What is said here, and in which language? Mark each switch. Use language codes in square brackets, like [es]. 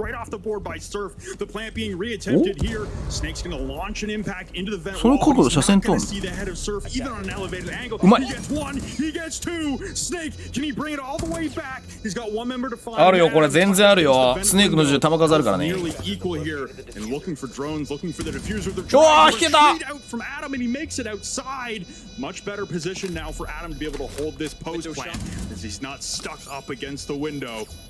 [en] Right off the board by Surf. The plant being reattempted here. Snake's going to launch an impact into the vent. [ja] その角度車線とん。 [en] See the head of Surf even on an elevated angle. [ja] うまい。 [en] He gets one. He gets two. Snake, can he bring it all the way back? He's got one member to find. [ja] あるよこれ全然あるよ。スネークの銃弾数あるからね。 [en] Nearly equal here and looking for drones, looking for the diffuser. [ja] うわー引けた。 [en] From Adam, and he makes it outside. Much better position now for Adam to be able to hold this post plant as he's not stuck up against the window.